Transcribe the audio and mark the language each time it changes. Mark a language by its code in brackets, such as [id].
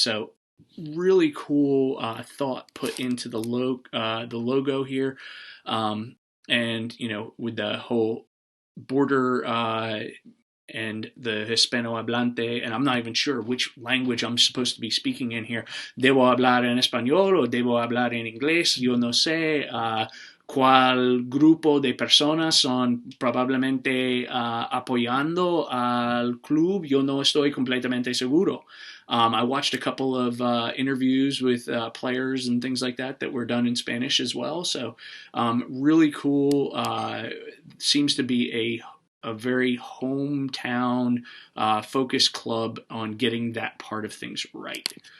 [en] So really cool thought put into the logo here, and with the whole border and the Hispanohablante, and I'm not even sure which language I'm supposed to be speaking in here. [es] Debo hablar en español o debo hablar en inglés? Yo no sé cuál grupo de personas son probablemente apoyando al club. Yo no estoy completamente seguro. [en] I watched a couple of interviews with players and things like that were done in Spanish as well. So really cool. Seems to be a very hometown focused club on getting that part of things right.